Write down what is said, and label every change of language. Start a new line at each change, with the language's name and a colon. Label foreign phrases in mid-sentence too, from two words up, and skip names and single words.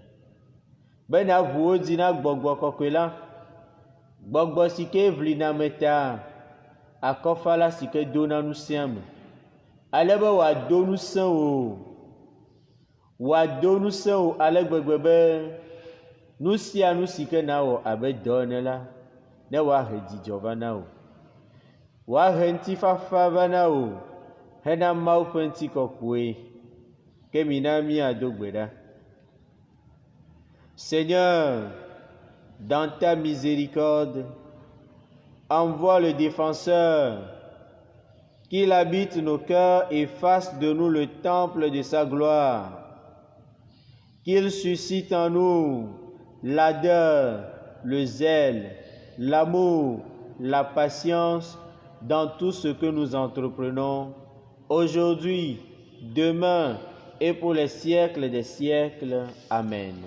Ewe: Bena ʋu wo dzi na Gbɔgbɔ Kɔkɔe la, Gbɔgbɔ si ke ʋlina me ta, akɔfala si ke dona ŋusẽ me, ale be wòado ŋusẽ wò ale gbegbe be nu sia nu si ke nawɔ abe dɔ ene la, ne woahe dzidzɔ va na wò, woahe ŋutifafa va na wò hena Mawu ƒe ŋutikɔkɔe. Ke mina míado gbe ɖa.
French: Seigneur, dans ta miséricorde, envoie le défenseur, qu'il habite nos cœurs et fasse de nous le temple de sa gloire, qu'il suscite en nous l'ardeur, le zèle, l'amour, la patience dans tout ce que nous entreprenons, aujourd'hui, demain et pour les siècles des siècles. Amen.